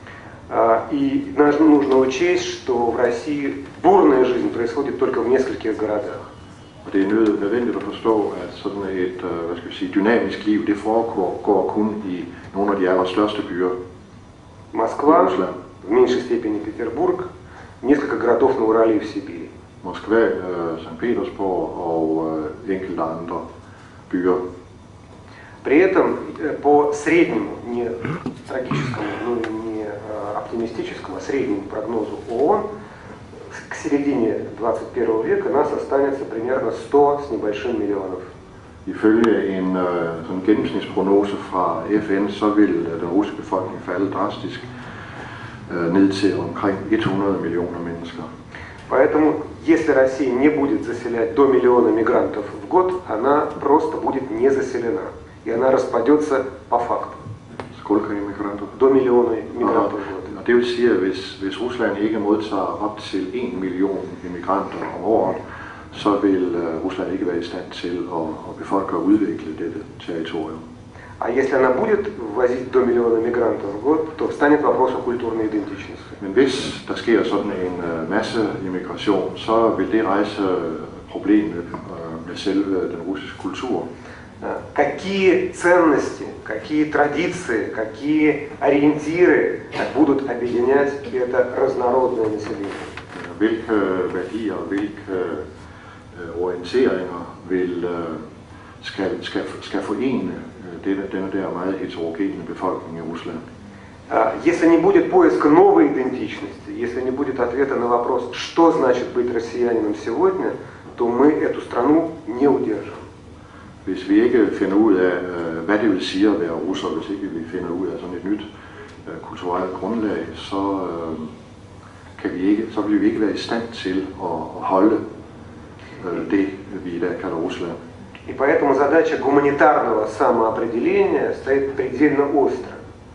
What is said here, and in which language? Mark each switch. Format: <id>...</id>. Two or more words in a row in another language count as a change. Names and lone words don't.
<ru>И нужно учесть, что в России бурная жизнь происходит только в нескольких городах.</ru> <da>Og det er nødvendigt at forstå, at sådan et dynamisk liv, det foregår kun i nogle af de allerstørste byer.</da> <ru>Москва, в меньшей степени Петербург, несколько городов на Урале и в Сибири.</ru> <da>Moskva, Sankt Petersborg og enkelte andre byer.</da> <ru>При этом по среднему, не трагическому, но и не оптимистическому, а среднему прогнозу ООН, к середине 21 века нас останется примерно 100 с небольшим миллионов.</ru> <da>Ifølge en sådan gennemsnitsprognose fra FN, så vil den russiske befolkning falde drastisk ned til omkring 100 millioner mennesker.</da> <ru>Поэтому, если Россия не будет заселять до миллиона мигрантов в год, она просто будет не заселена. И она распадется по факту. Сколько иммигрантов? До миллиона мигрантов в год.</ru> <da>Og det vil sige, at hvis Rusland ikke modtager op til 1 million immigranter om året, så vil Rusland ikke være i stand til at befolke og udvikle dette territorium.</da> <ru>А если она будет ввозить до миллиона мигрантов в год, то встанет вопрос о культурной идентичности.</ru> <da>Men hvis der sker sådan en masse immigration, så vil det rejse problemet med selve den russiske kultur.</da> <ru>Какие ценности, какие традиции, какие ориентиры будут объединять это разнородное население?</ru> <da>Hvilke værdier, hvilke orienteringer skal forene denne der meget heterogene befolkning i Rusland?</da> <ru>Если не будет поиска новой идентичности, если не будет ответа на вопрос, что значит быть россиянином сегодня, то мы эту страну не удержим.</ru> <da>Hvis vi ikke finder ud af, hvad det vil sige at være russer, hvis ikke vi finder ud af sådan et nyt kulturelt grundlag, så vil vi ikke være i stand til at holde det, vi i dag kalder Rusland.</da> <ru>И поэтому задача гуманитарного самоопределения стоит предельно остро.</ru>